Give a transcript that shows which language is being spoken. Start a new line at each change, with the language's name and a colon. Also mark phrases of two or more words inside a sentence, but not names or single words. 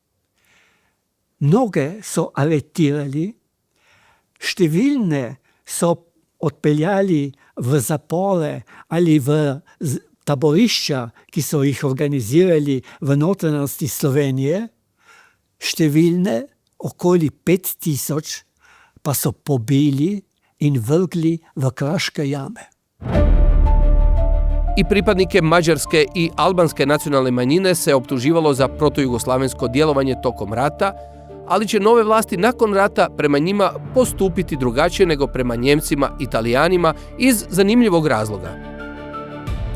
Slovenian: Mnoge so aretirali, številne so odpeljali v zapore ali v taborišča, ki so jih organizirali v notranjosti Slovenije, številne, okoli 5000, pa so pobili in vrgli v kraške jame.
Croatian: I pripadnike mađarske i albanske nacionalne manjine se optuživalo za protujugoslavensko djelovanje tokom rata, ali će nove vlasti nakon rata prema njima postupiti drugačije nego prema Njemcima i Italijanima iz zanimljivog razloga.